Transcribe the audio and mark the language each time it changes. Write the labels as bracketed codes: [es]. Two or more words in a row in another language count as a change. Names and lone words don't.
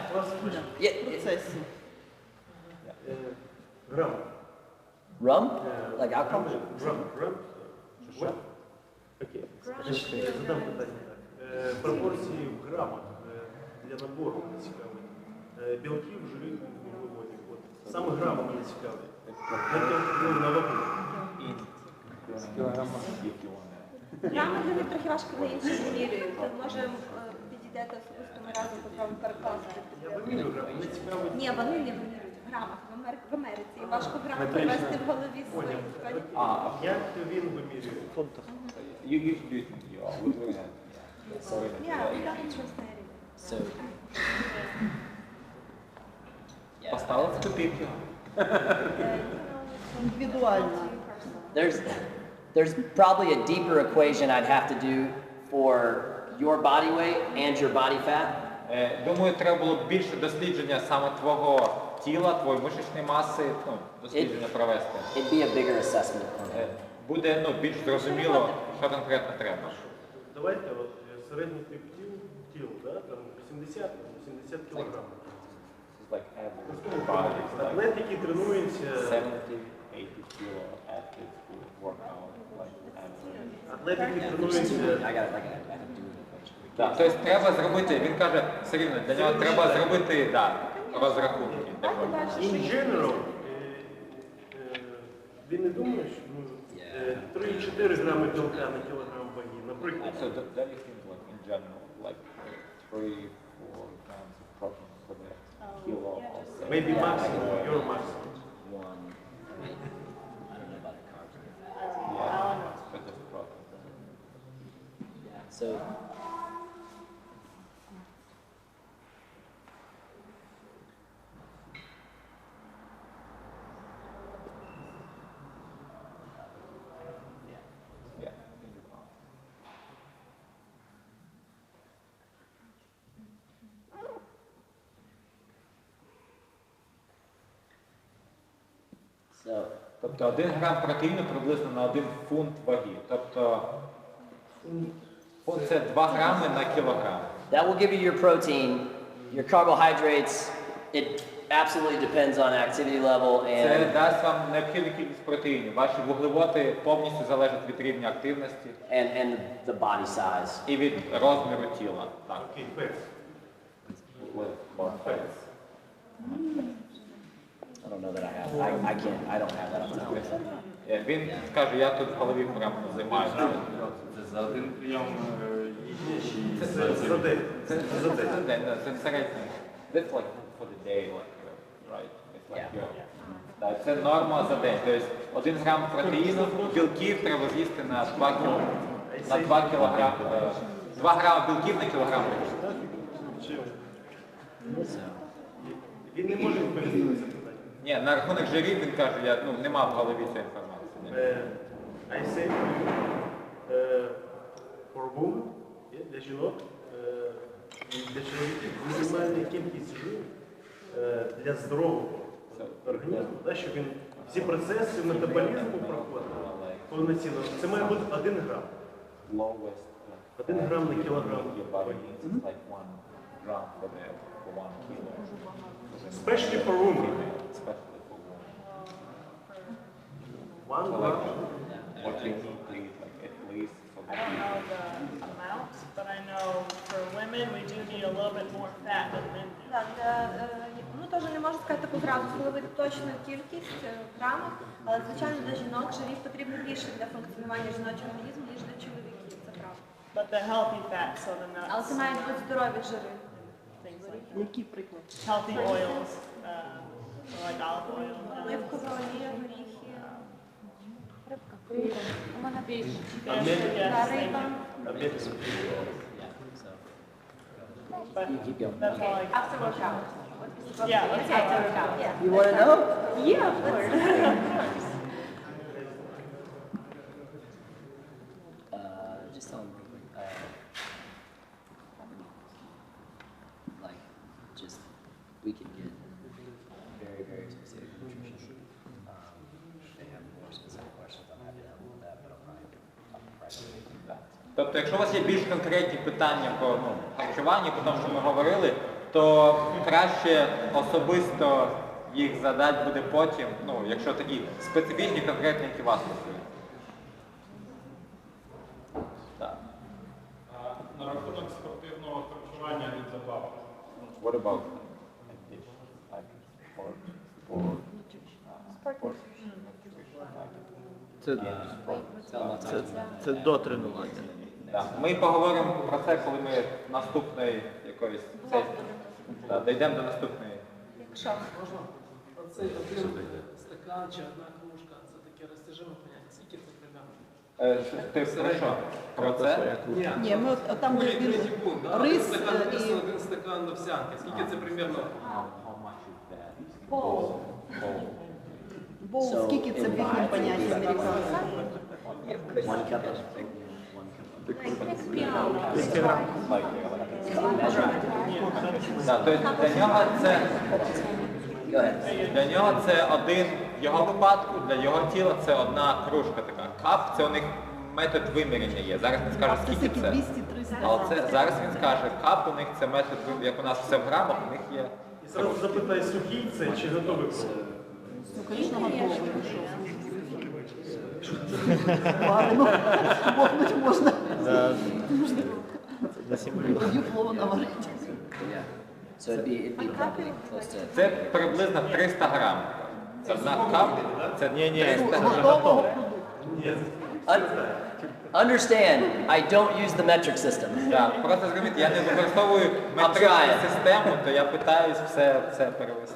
[en] Yeah, [uk] Процесі. Грам. [en] rum? Like alcohol? [uk] Грам. Окей. Значить, я задам питання так. Пропорції в грамах для набору мене цікавить. Білків, жирів, вуглеводів. От. Саме грами мене цікавить. На вагу. Грами для них трохи важко на інші вимірюють. Ми можемо підійдете особистими разом, попробуємо перекласти. Я вимірюю грами, мене цікавить. Ні, вони не вимірюють в грамах. В Америці. І важко грами привести в голові свої. Як він вимірює? [en] You do it in your Yeah, we got interested. So, [uk] Поставив в тупик. Індивідуально. [en] there's probably a deeper equation I'd have to do for your body weight and your body fat. [uk] Думаю, треба було б більше дослідження саме твого тіла, твоєї мишечної маси, дослідження провести. [en] It'd be a bigger assessment. [uk] Буде більш зрозуміло, що конкретно треба. Давайте от середній тип тіл, да, там 80 кілограм. [en] Like average body, like [uk] Атлет, який тренується, [en] 70, 80 kilo athletes who work out like average. [uk] атлет, який тренується, [en] I gotta do the equation. [uk] Так, тобто треба зробити, він каже, все рівно, для нього треба зробити розрахунки. [en] in general, [uk] він не думає, що 3-4 грами білка на кілограм ваги, наприклад. [en] So that you think like in general, like 3-4 grams of protein for the kilo of say, Maybe maximum, your maximum. One, I don't know about the carbs. yeah, for the protein. So, Yeah. so [uk] Тобто 1 грам протеїну приблизно на 1 фунт ваги. Тобто фунт це 2 грами на кілограм. [en] that will give you your protein, your carbohydrates. It absolutely depends on activity level [uk] Це [en] and [uk] дасть вам необхідну кількість протеїнів. Ваші вуглеводи повністю залежать від рівня активності [en] and the body size. [uk] і від розміру тіла. Так. Окей, фекс. [en] I don't know that I have. I can't. I don't have that on top. [uk] Він каже, я тут в голові прямо займаюся. Це за один прийом їжі. Це за день. Це за день, це середньо. [en] That's like for the day, like, right? It's like your, [uk] це норма за день. Тобто 1 грам протеїну, білків треба з'їсти на 2 кілограм. 2 грами білків на кілограм. Він не може відповісти на це питання. Ні, на рахунок жирів він каже, я не мав в голові цієї інформації. [en] I say for women, [uk] для жінок, і для чоловіків мінімальна кількість жиру для здорового організму, щоб він всі процеси метаболізму проходив повноцінно. Це має бути 1 грам. 1 грам на кілограм. [en] Especially for women. 1 gram. What you need to eat, like at least for I don't know the amount, but I know for women we do need a little bit more fat than men do. [uk] Так, теж не можу сказати таку зразу встановити точну кількість в грамах, але звичайно для жінок жирів потрібно більше для функціонування жіночого організму, ніж для чоловіків, це правда. [en] But the healthy fat, so the [uk] Але це [en] nuts, [uk] мають бути здорові жири. [en] things like [uk] Який приклад? [en] healthy oils, like olive oil. [uk] Оливкова олія, горіхи, У мене більше. [en] Yes, [uk] риба. [en] Yeah. So but you keep going. that's all I got. After workout. What Yeah, let's go. Yeah. You want to know? Yeah, of course. Just tell them real quick. Like, just, we can get very, very specific nutrition. They have more specific questions. I'm happy to help with that, but I'll probably do that. [uk] Тобто, якщо у вас є більш конкретні питання по харчуванню, по тому, що ми говорили, то краще особисто їх задати буде потім, якщо такі специфічні, конкретні, які вас стосують. Так. На рахунок спортивного харчування від забав. [en] What about [uk] Це до тренування. Так. Ми поговоримо про це, коли ми наступної якоїсь сесії. Дійдемо до наступної. Якщо. Оцей один стакан чи одна кружка, це таке розтяжиме поняття. Скільки це примерно? Ти про що? Про це? Ні, ми там де він рис Стакан і рису, один стакан овсянки. Скільки це примерно? боул, скільки це в їхньому понятті американців? [en] One cup of [uk] Так, тобто для нього це один, в його випадку, для його тіла це одна кружка така. Кап, це у них метод виміряння є. Зараз він скаже, скільки це. 200-300. Але зараз він скаже, кап у них це метод виміряння, як у нас все в грамах, у них є. І зразу запитай, сухий це чи готовий продукт? Ну, звісно, готовий. Варено. Мовнуть можна. Тоді плову наварити. [en] So it'd be probably close to. [uk] Це приблизно 300 грам. Це одна кап, це 300 грам. Готового [en] Understand, I don't use the metric system. [uk] Так, просто зрозуміти, я не використовую метричну систему, то я питаюсь все це перевести.